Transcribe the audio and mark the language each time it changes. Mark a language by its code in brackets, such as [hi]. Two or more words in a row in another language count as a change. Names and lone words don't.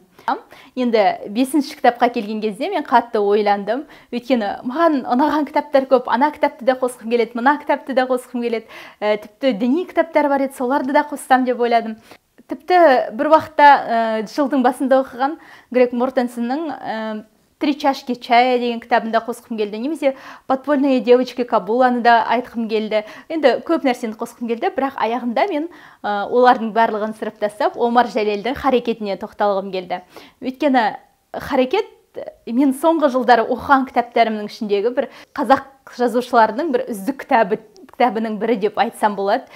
[kk] Енді 5-ші кітапқа келген кезде мен қатты ойландым. Өйткені маған ұнаған кітаптар көп, ана кітапты да қосқым келеді, мына кітапты да қосқым келеді. Тіпті діни кітаптар бар еді, соларды да қоссам деп ойладым. Тіпті бір уақытта жылдың басында оқыған Грег Мортенсонның «Три чашки чая» деген кітабында қосқым келді. Немесе «Подпольные девочки Кабуланы» да айтқым келді. Енді көп нәрсені қосқым келді, бірақ аяғында мен олардың барлығын сырып тастап, Омар Жәлелдің «Харекетіне» тоқталғым келді. Өйткені «Харекет» мен соңғы жылдары оқыған кітаптарымның ішіндегі бір қазақ жазушыларының бір үздік кітабының бірі деп айтсам болады.